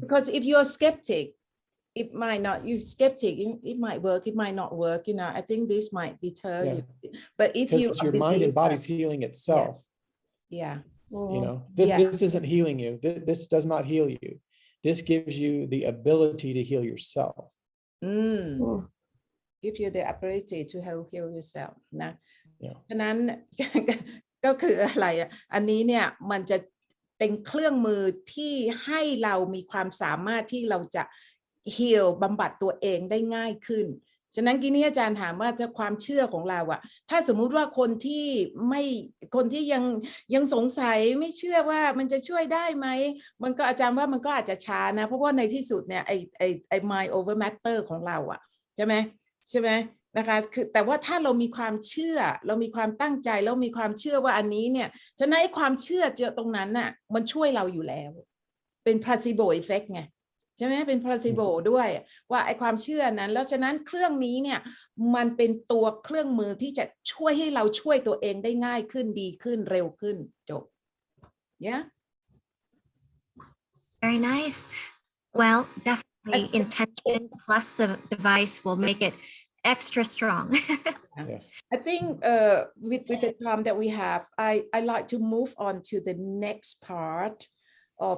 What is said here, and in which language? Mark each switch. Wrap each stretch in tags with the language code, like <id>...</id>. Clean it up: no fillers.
<en>Because if you're skeptic, it might not, you're skeptic, it might work, it might not work, I think this might deter you. But if you your mind and body's healing itself. This isn't healing you. This does not heal you. This gives you the ability to heal yourself. Give you the ability to heal yourself</en> <th>นะฉะนั้น ก็คืออะไรอันนี้เนี่ยมันจะเป็นเครื่องมือที่ให้เรามีความสามารถที่เราจะheal บำบัดตัวเองได้ง่ายขึ้นฉะนั้นกี้นี้อาจารย์ถามว่าถ้าความเชื่อของเราถ้าสมมุติว่าคนที่ยังสงสัยไม่เชื่อว่ามันจะช่วยได้ไหมมันก็อาจารย์ว่ามันก็อาจจะช้านะเพราะว่าในที่สุดเนี่ยไอ้</th> <en>mind over matter</en> <th>ของเราใช่ไหมนะคะคือแต่ว่าถ้าเรามีความเชื่อเรามีความตั้งใจแล้วมีความเชื่อว่าอันนี้เนี่ยฉะนั้นไอ้ความเชื่อตรงนั้นมันช่วยเราอยู่แล้ว เป็น placebo effect ไงใช่ไหมเป็น placebo ด้วยว่าไอ้ความเชื่อนั้นแล้วฉะนั้นเครื่องนี้เนี่ยมันเป็นตัวเครื่องมือที่จะช่วยให้เราช่วยตัวเองได้ง่ายขึ้นดีขึ้นเร็วขึ้นจบ yeah</th> <en>very nice well definitely intention plus the device will make it extra strong. Yes. I think with the time that we have, I like to move on to the next part of</en>